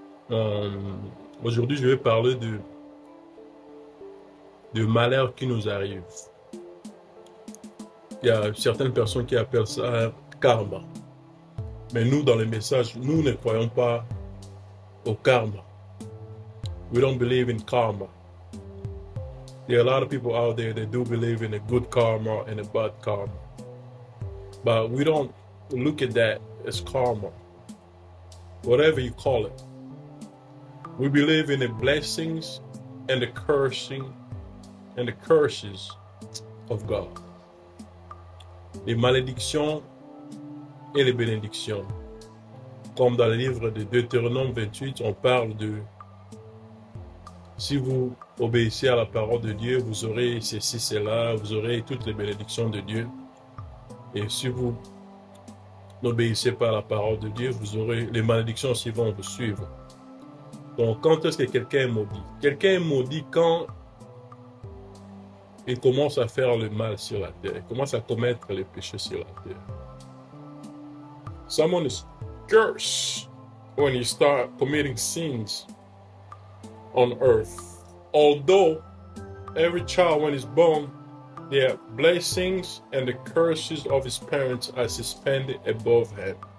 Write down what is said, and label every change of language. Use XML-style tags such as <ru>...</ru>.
<fr>Euh, Aujourd'hui, je vais parler de malheur qui nous arrive. Il y a certaines personnes qui appellent ça karma. Mais nous, dans les messages, nous ne croyons pas au karma.</fr> <en>We don't believe in karma. There are a lot of people out there that do believe in a good karma and a bad karma. But we don't look at that as karma, whatever you call it. We believe in the blessings and the cursing and the curses of God.</en> <fr>Les malédictions et les bénédictions. Comme dans le livre de Deutéronome 28, on parle de si vous obéissez à la parole de Dieu, vous aurez ceci, cela, vous aurez toutes les bénédictions de Dieu. Et si vous n'obéissez pas à la parole de Dieu, vous aurez les malédictions aussi vont vous suivre. Donc, quand est-ce que quelqu'un est maudit? Quelqu'un est maudit quand il commence à faire le mal sur la terre, il commence à commettre les péchés sur la terre.</fr> <en>Someone is cursed when you start committing sins on earth. Although every child when he's born, their blessings and the curses of his parents are suspended above him.</en>